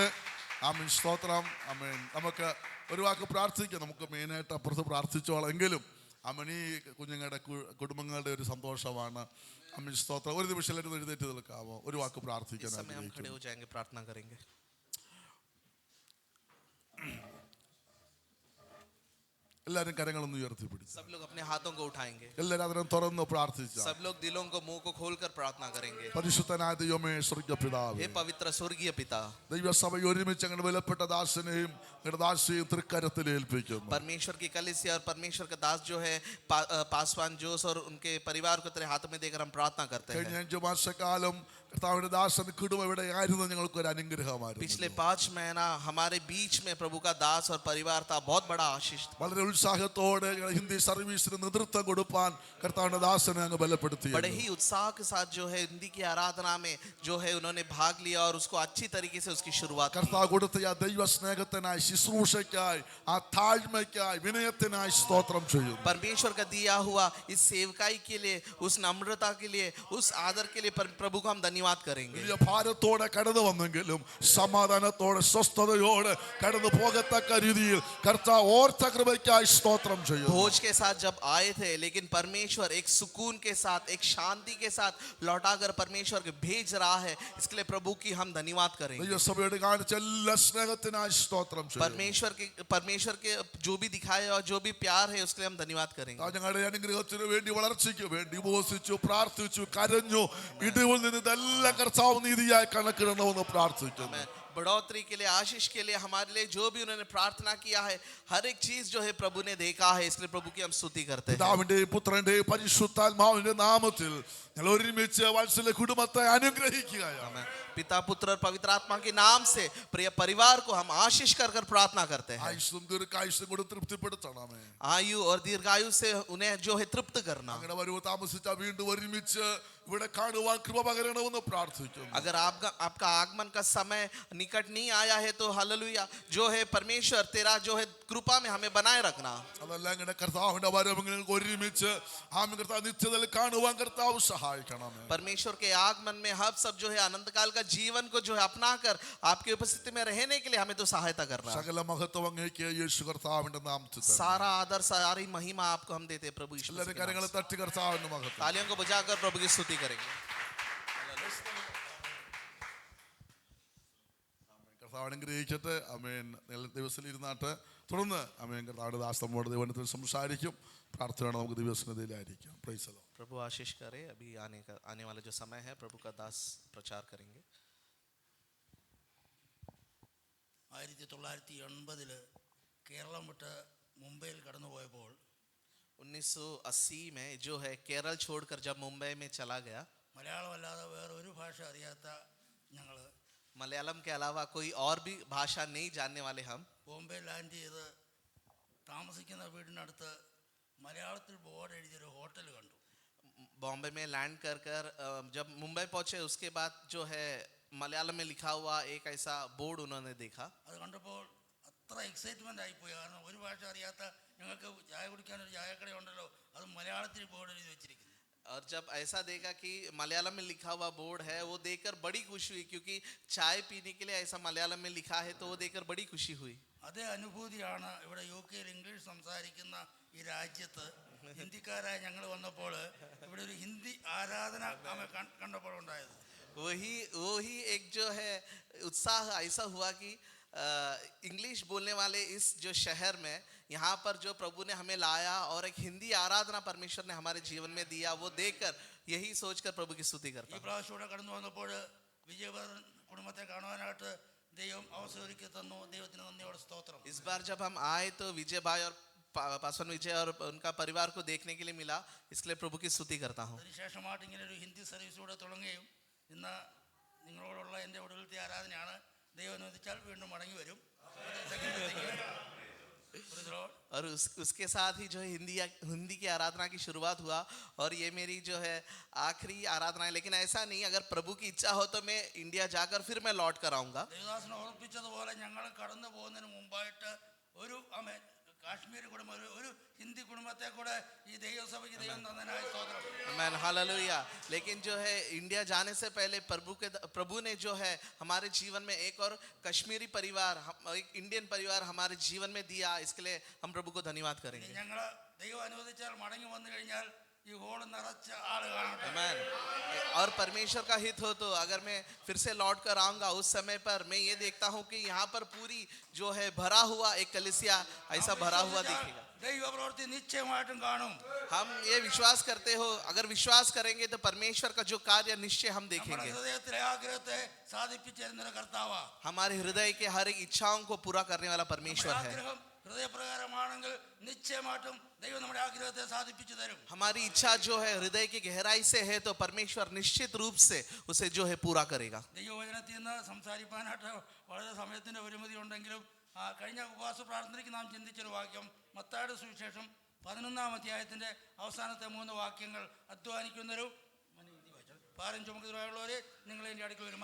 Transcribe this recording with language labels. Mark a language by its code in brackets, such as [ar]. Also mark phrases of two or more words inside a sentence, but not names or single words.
[ml] ആമേൻ സ്തോത്രം. ആമേൻ. നമുക്ക് ഒരു വാക്ക് പ്രാർത്ഥിക്കാം. നമുക്ക് മെയിനായിട്ട് അപ്പുറത്ത് പ്രാർത്ഥിച്ചോളാം. എങ്കിലും ആമേൻ ഈ കുഞ്ഞുങ്ങളുടെ കുടുംബങ്ങളുടെ ഒരു സന്തോഷമാണ്. ആമേൻ സ്തോത്രം. ഒരു നിമിഷം എല്ലാവരും എഴുന്നേറ്റ് നിൽക്കാമോ? ഒരു വാക്ക് പ്രാർത്ഥിക്കാൻ [hi] इस समय हम खड़े हो जाएंगे, प्रार्थना करेंगे। [ml] എല്ലാവരും കരങ്ങളൊന്ന് ഉയർത്തിപ്പിടിച്ചു. [hi] सब लोग अपने हाथों को उठाएंगे। [ml] എല്ലാവരും അതിനെ തുറന്ന് പ്രാർത്ഥിച്ചു. [hi] सब लोग दिलों को मुंह को खोलकर प्रार्थना करेंगे। [ml] പരിശുദ്ധനായ ദൈവമേ സ്വർഗ്ഗ പിതാവേ, [hi] हे पवित्र स्वर्गीय पिता, [ml] ദൈവസഭയെ ഒരുമിച്ച് അങ്ങനെ വിലപ്പെട്ട ദാസനെയും ഞങ്ങളുടെ ദാസിയെയും തൃക്കരത്തിൽ ഏൽപ്പിക്കുന്നു. [hi] परमेश्वर की कलीसिया और परमेश्वर का दास जो है पासवान जोस और उनके परिवार को तेरे हाथों में देकर हम प्रार्थना करते [ml] കഴിഞ്ഞ [hi] हैं। [ml] 5 മാസക്കാലം കർത്താവിന്റെ ദാസൻ കുടുംബം ഇവിടെ ആയിരുന്നു ഞങ്ങൾക്കൊരു അനുഗ്രഹമായിരുന്നു. [hi] पिछले 5 महीना हमारे बीच में प्रभु का दास और परिवार था, बहुत बड़ा आशीष था। [ml] വളരെ ഉത്സാഹത്തോടെ ഞങ്ങൾ ഹിന്ദി സർവീസിന് നേതൃത്വം കൊടുപ്പാൻ കർത്താവിന്റെ ദാസനെ അങ്ങ് ബലപ്പെടുത്തി. [hi] बड़े ही उत्साह के साथ जो है हिंदी की आराधना में जो है उन्होंने भाग लिया और उसको अच्छी तरीके से उसकी शुरुआत की। [ml] കർത്താവ് കൊടുത്ത ആ ദൈവ സ്നേഹത്തിനായി, ശുശ്രൂഷയ്ക്കായി, ആ താഴ്മയ്ക്കായി, വിനയത്തിനായി സ്തോത്രം ചെയ്യുന്നു. [hi] परमेश्वर का दिया हुआ इस सेवकाई के लिए, उस नम्रता के लिए, उस आदर के लिए प्रभु को हम धन्यवाद करेंगे। [ml] വലിയ ഭാരത്തോടെ കടന്നു വന്നെങ്കിലും സമാധാനത്തോടെ സ്വസ്ഥതയോടെ കടന്നു പോകത്തക്ക രീതിയിൽ കർത്താവ് ഓർത്ത കൃപയ്ക്കായി സ്തോത്രം ചെയ്യുന്നു. [hi] भोज के साथ जब आए थे, लेकिन परमेश्वर एक सुकून के साथ, एक शांति के साथ लौटाकर परमेश्वर के भेज रहा है. इसके लिए प्रभु की हम धन्यवाद करेंगे. [ml] ദൈവസഭയോട് കാണിച്ച എല്ലാ സ്നേഹത്തിനായി സ്തോത്രം ചെയ്യുന്നു. [hi] परमेश्वर के जो भी दिखाए और जो भी प्यार है उसके लिए हम धन्यवाद करेंगे. [ml] ഞങ്ങളുടെ അനുഗ്രഹത്തിന് വേണ്ടി വളർച്ചയ്ക്ക് വേണ്ടി ഉപവസിച്ചു, പ്രാർത്ഥിച്ചു, കരഞ്ഞു. ഇടിവിൽ നിന്ന് ഇതെല്ലാം കർത്താവ് നീതിയായി കണക്കിടണമെന്ന് പ്രാർത്ഥിക്കുന്നു. [hi] बढ़ोतरी के लिए, आशीष के लिए, हमारे लिए जो भी उन्होंने प्रार्थना किया है, हर एक चीज जो है प्रभु ने देखा है. इसलिए प्रभु की हम स्तुति करते हैं. [ml] പിതാവിന്റെയും പുത്രന്റെയും പരിശുദ്ധാത്മാവിന്റെ നാമത്തിൽ ഞങ്ങൾ ഒരുമിച്ച് വത്സല കുടുംബത്തെ അനുഗ്രഹിക്കുകയാണ്. [hi] पिता, पुत्र और पवित्र आत्मा के नाम से प्रिय परिवार को हम आशीष कर कर प्रार्थना करते हैं. [ml] ആയുസ്സും ദീർഘായുസ്സും കൊണ്ട് തൃപ്തിപ്പെടുത്തണമേ. [hi] आयु और दीर्घायु से उन्हें जो है तृप्त करना. [ml] അങ്ങനെ വരുവോ താമസിച്ചാൽ വീണ്ടും ഒരുമിച്ച് ഇവിടെ കാണുവാൻ കൃപ പകരണമെന്ന് പ്രാർത്ഥിക്കുന്നു. [hi] अगर आपका आगमन का समय निकट नहीं आया है तो हालेलुया, जो है परमेश्वर तेरा जो है कृपा में हमें बनाए रखना. [ml] അതെല്ലാം ഇങ്ങനെ കർത്താവിന്റെ വരവ് നിങ്ങൾക്ക് ഒരുമിച്ച് ആമേൻ കർത്താവ് നിത്യതയിൽ കാണുവാൻ കർത്താവ് സഹായിക്കണമേ. [hi] परमेश्वर के आगमन में हम सब जो है अनंत काल का जीवन को जो है अपना कर आपकी उपस्थिति में रहने के लिए हमें तो सहायता करना. [ml] സകല മഹത്വം അങ്ങേക്ക് യേശു കർത്താവിന്റെ നാമത്തിൽ തന്നെ. [hi] सारा आदर, सारी महिमा आपको हम देते हैं प्रभु यीशु [ml] എല്ലാവരും [hi] मसीह के नाम [ml] കരങ്ങളെ [hi] से. [ml] തട്ടി കർത്താവിന്റെ മഹത്വം. [hi] तालियों को बजाकर प्रभु की स्तुति करेंगे. [ml] കർത്താവ് അനുഗ്രഹിക്കട്ടെ. ആമേൻ. ദിവസത്തിൽ ഇരുന്നാട്ട് തുടർന്ന് ആമേൻ കർത്താവിന്റെ ദാസനോട് ദൈവത്തിൽ സംസാരിക്കും. പ്രാർത്ഥനയോടെ നമുക്ക് ദിവസത്തിലായിരിക്കാം. [en] Praise the Lord. [hi] प्रभु आशीष करे. अभी आने वाला जो समय है प्रभु का दास प्रचार करेंगे. [ml] 1980 കേരളം വിട്ട് മുംബൈയിൽ കടന്നുപോയപ്പോൾ [hi] 1980 में जो है केरल छोड़कर जब मुंबई में चला गया, [ml] മലയാളം അല്ലാതെ വേറെ ഒരു ഭാഷ അറിയാത്ത ഞങ്ങൾ [hi] मलयालम के अलावा कोई और भी भाषा नहीं जानने वाले हम [ml] ബോംബെ ലാൻഡ് ചെയ്ത് താമസിക്കുന്ന വീടിനടുത്ത് മലയാളത്തിൽ ബോർഡ് എഴുതിയൊരു ഹോട്ടൽ കണ്ടു. [hi] बॉम्बे में लैंड कर जब मुंबई पहुंचे उसके बाद जो है मलयालम में लिखा हुआ एक ऐसा बोर्ड उन्होंने देखा. [ml] അത് കണ്ടപ്പോൾ അത്ര എക്സൈറ്റ്മെൻ്റ് ആയിപ്പോയി. കാരണം ഒരു ഭാഷ അറിയാത്ത ഞങ്ങൾക്ക് ചായ കുടിക്കാനൊരു ചായക്കടയുണ്ടല്ലോ, അത് മലയാളത്തിൽ ബോർഡ് എഴുതി വെച്ചിരിക്കുന്നു. [hi] और जब ऐसा देखा कि मलयालम में लिखा हुआ बोर्ड है, वो देखकर बड़ी खुशी हुई, क्योंकि चाय पीने के लिए ऐसा मलयालम में लिखा है, तो वो देखकर बड़ी खुशी हुई. [ml] അതേ അനുഭൂതിയാണ് ഇവിടെ UK ഇംഗ്ലീഷ് സംസാരിക്കുന്ന ഈ രാജ്യത്ത് ഹിന്ദിക്കാരായ ഞങ്ങൾ വന്നപ്പോൾ ഇവിടെ ഒരു ഹിന്ദി ആരാധന കണ്ടപ്പോൾ ഉണ്ടായത്. [hi] वही एक जो है उत्साह ऐसा हुआ कि इंग्लिश बोलने वाले इस जो शहर में यहाँ पर जो प्रभु ने हमें लाया और एक हिंदी आराधना परमेश्वर ने हमारे जीवन में दिया, वो देखकर यही सोचकर प्रभु की स्तुति करता [ml] ഈ പ്രാവശ്യം ഇവിടെ കടന്നു വന്നപ്പോൾ വിജയഭദ്രൻ കുടുംബത്തെ കാണുവാനായിട്ട് ദൈവം അവസരം ഒരുക്കി തന്നു. ദൈവത്തിന് നന്ദിയോടെ സ്തോത്രം. [hi] इस बार जब हम आए तो विजय भाई और पासवान विजय और उनका परिवार को देखने के लिए मिला, इसलिए प्रभु की स्तुति करता हूँ. [ml] അതിനുശേഷമായിട്ട് ഇങ്ങനെ ഒരു ഹിന്ദി സർവീസ് കൂടെ തുടങ്ങുകയും ഇന്ന് നിങ്ങളോടുള്ള എൻ്റെ ഒടുവിലത്തെ ആരാധനയാണ്. ദൈവം അനുവദിച്ചാൽ വീണ്ടും മടങ്ങി വരും. [hi] और उसके साथ ही जो है हिंदी की आराधना की शुरुआत हुआ, और ये मेरी जो है आखिरी आराधना है. लेकिन ऐसा नहीं, अगर प्रभु की इच्छा हो तो मैं इंडिया जाकर फिर मैं लौट कर आऊँगा. [ml] ദേവദാസൻ ഓർപ്പിച്ചതുപോലെ ഞങ്ങൾ കടന്നു പോകുന്നതിന് മുമ്പായിട്ട് ഒരു കാശ്മീർ കുടുംബം, ഒരു ഹിന്ദി കുടുംബത്തെ കൂടെ ഈ ദൈവസഭയ്ക്ക് ദൈവം തന്നതിനായി സ്തോത്രം. [hi] आमीन, हालेलुया. लेकिन जो है इंडिया जाने से पहले प्रभु ने जो है हमारे जीवन में एक और कश्मीरी परिवार, एक इंडियन परिवार हमारे जीवन में दिया. इसके लिए हम प्रभु को धन्यवाद करेंगे. [ml] ഞങ്ങൾ ദൈവം അനുവദിച്ചാൽ മടങ്ങി വന്നു കഴിഞ്ഞാൽ ഈ ഹോൾ നിറച്ച ആള് കാണട്ടെ. [hi] आमीन. और परमेश्वर का हित हो तो अगर मैं फिर से लौट कर आऊंगा, उस समय पर मैं ये देखता हूँ कि यहाँ पर पूरी जो है भरा हुआ एक कलीसिया ऐसा भरा हुआ दिखेगा. [ml] ദൈവ പ്രവൃത്തി നിശ്ചയമായിട്ടും കാണും. [hi] हम ये विश्वास करते हो, अगर विश्वास करेंगे तो परमेश्वर का जो कार्य निश्चय हम [ml] നമ്മുടെ [hi] देखेंगे. [ml] ഹൃദയത്തിലെ ആഗ്രഹത്തെ സാധിപ്പിച്ചു തരുന്ന കർത്താവാ. [hi] हमारे हृदय के हर एक इच्छाओं को पूरा करने वाला परमेश्वर है. [ml] ആഗ്രഹം ഹൃദയപ്രകാരമാണെങ്കിൽ നിശ്ചയമായിട്ടും ദൈവം നമ്മുടെ ആഗ്രഹത്തെ സാധിപ്പിച്ചു തരും. [hi] हमारी इच्छा जो है हृदय की गहराई से है तो परमेश्वर निश्चित रूप से उसे जो है पूरा करेगा. [ml] ദൈവവചനത്തിൽ നിന്ന് സംസാരിക്കാനായിട്ട് വളരെ സമയത്തിന്റെ പരിമിതി ഉണ്ടെങ്കിലും കഴിഞ്ഞ ഉപവാസ പ്രാർത്ഥനയ്ക്ക് നാം ചിന്തിച്ചൊരു വാക്യം മത്തായിയുടെ സുവിശേഷം 11-ാം അധ്യായത്തിന്റെ അവസാനത്തെ 3 വാക്യങ്ങൾ, അധ്വാനിക്കുന്നവരും ഭാരം ചുമക്കുന്നവരുള്ളവരെ നിങ്ങൾ എൻ്റെ അടുക്കൽ വരും.